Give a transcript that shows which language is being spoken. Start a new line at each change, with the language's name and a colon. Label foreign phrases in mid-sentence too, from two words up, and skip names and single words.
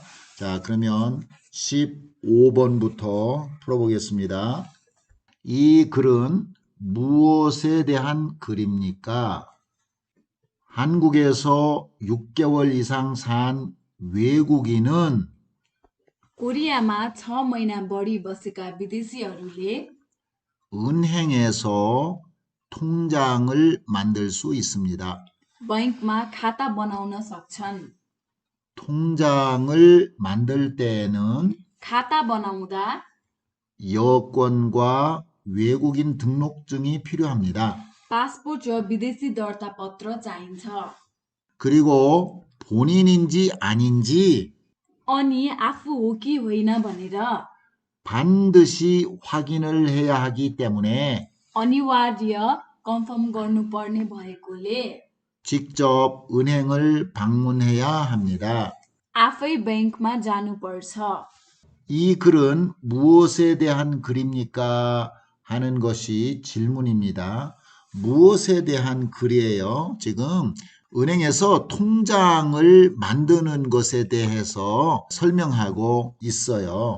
Korean: 자, 그러면 15번부터 풀어보겠습니다. 이 글은 무엇에 대한 글입니까? 한국에서 6개월 이상 산 외국인은
Nepali: कोरियामा 6 महिना बढी बसेका विदेशीहरूले
Korean: 은행에서 통장을 만들 수 있습니다.
Nepali: बैंकमा खाता बनाउन सक्छन्।
Korean: 통장을 만들 때에는
Nepali: खाता बनाउँदा
Korean: 여권과 외국인 등록증이 필요합니다.
Nepali: पासपोर्ट र विदेशी दर्ता पत्र चाहिन्छ।
Korean: 그리고 본인인지 아닌지
Nepali: अनि आफू हो कि होइन भनेर
Korean: 반드시 확인을 해야 하기 때문에
Nepali: अनिवार्य कन्फर्म गर्नुपर्ने भएकोले
Korean: 직접 은행을 방문해야 합니다.
Nepali: आफै बैंकमा जानुपर्छ।
Korean: 이 글은 무엇에 대한 글입니까? 하는 것이 질문입니다. 무엇에 대한 글이에요? 지금 은행에서 통장을 만드는 것에 대해서 설명하고 있어요.